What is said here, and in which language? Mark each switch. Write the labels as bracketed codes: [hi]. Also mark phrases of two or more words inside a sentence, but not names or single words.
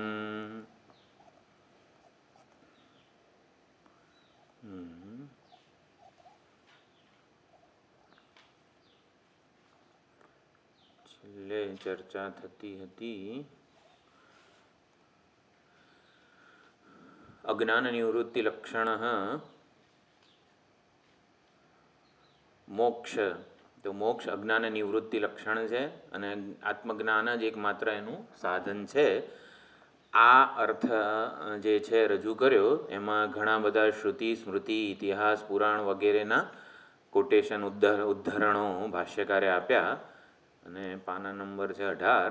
[gu] ચર્ચા થતી હતી અજ્ઞાન નિવૃત્તિ લક્ષણ મોક્ષ। [hi] तो मोक्ष अज्ञान निवृत्ति लक्षण है [gu] અને આત્મજ્ઞાન જ એકમાત્ર એનું સાધન છે। આ અર્થ જે છે રજૂ કર્યો એમાં ઘણા બધા શ્રુતિ સ્મૃતિ ઇતિહાસ પુરાણ વગેરેના કોટેશન ઉદ્ધરણો ભાષ્યકારે આપ્યા। અને પાના નંબર છે 18।